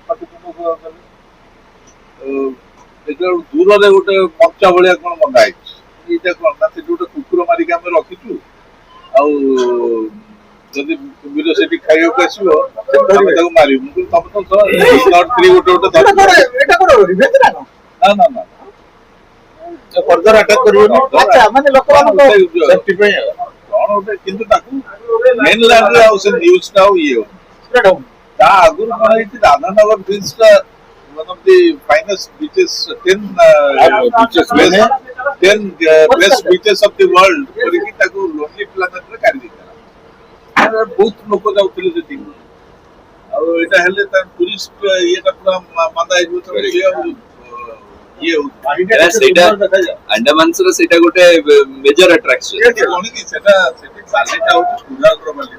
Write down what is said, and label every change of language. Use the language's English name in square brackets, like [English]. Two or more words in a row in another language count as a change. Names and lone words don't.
[Odia] ଦେଖିଲା ଦୂରରେ ଗୋଟେ ମଞ୍ଚା ଭଳିଆ କଣ ବନ୍ଧା ହେଇଛି ଏଇଟା କଣ ନା ସେଠି ଗୋଟେ କୁକୁର ମାରିକି ଆମେ ରଖିଛୁ ଆଉ ଯଦି କୁମ୍ଭୀର ସେଠି ଖାଇବାକୁ ଆସିବ ଆମେ ତାକୁ ମାରିବୁ ମୁଁ କହିଲି ତମେ ତ 303 ଗୋଟେ ଏଇଟା କଣ ରିଭେଞ୍ଜ ନା କଣ? ନା ନା [English] further attack [Odia] କରିବନି ଆଚ୍ଛା ମାନେ ଲୋକମାନଙ୍କ ସେଫ୍ଟି ପାଇଁ ଆଉ କଣ ଗୋଟେ କିନ୍ତୁ ତାକୁ ମେନଲ୍ୟାଣ୍ଡରେ ଆଉ ସେ ନ୍ୟୁଜଟା ଆଉ ଇଏ ହଉନି spread ହଉନି। ତା ଆଗରୁ କଣ ହେଇଛି ରାଧାନଗର ବିଚଟା [English] one of the finest beaches 10 best beaches of the world [Odia] କରିକି ତାକୁ ଲୋନଲି ପ୍ଲାନେଟରେ କାଢି ଦେଇଥିଲା ବହୁତ ଲୋକ ଯାଉଥିଲେ ସେଠି ଆଉ ଏଇଟା ହେଲେ ତା ଟୁରିଷ୍ଟ ଇଏଟା ପୁରା ମାନ୍ଦା ହେଇଯିବ ତେଣୁ ସିଏ ଆଉ ଇଏ ହଉଛି ସେଇଟା ଆଣ୍ଡାମାନସର ସେଇଟା ଗୋଟେ [English] major attraction [Odia] କଣ କି ସେଟା ସେଠି ବାଲିଟା ହଉଛି ସୁଧାଗର ବାଲି